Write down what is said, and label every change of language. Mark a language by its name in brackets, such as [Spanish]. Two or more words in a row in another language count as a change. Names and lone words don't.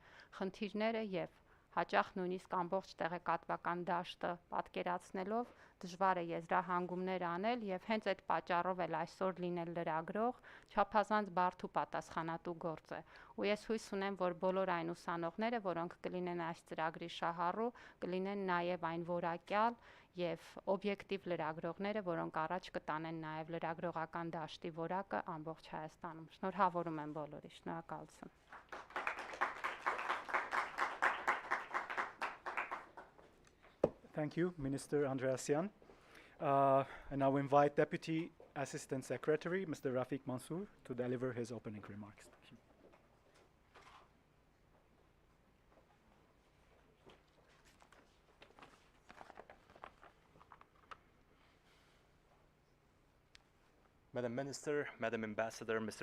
[Armenian] խնդիրները եւ հաճախ նույնիսկ ամբողջ տեղեկատվական դաշտը պատկերացնելով դժվար է եզրահանգումներ անել եւ հենց այդ պատճառով էլ այսօր լինել լրագրող չափազանց բարդ ու պատասխանատու գործ է։ Ու ես հույս ունեմ, որ բոլոր այն ուսանողները, որոնք կլինեն այս ծրագրի շահառու, կլինեն նաեւ այն որակյալ եւ օբյեկտիվ լրագրողները, որոնք առաջ կտանեն նաեւ լրագրողական դաշտի որակը ամբողջ Հայաստանում։ Շնորհավորում եմ բոլորի, շնորհակալություն։ [English] Thank you, Minister Andreasyan. And now invite Deputy Assistant Secretary, Mr. Rafiq Mansour, to deliver his opening remarks. Thank you. Madam Minister, Madam Ambassador, Mr.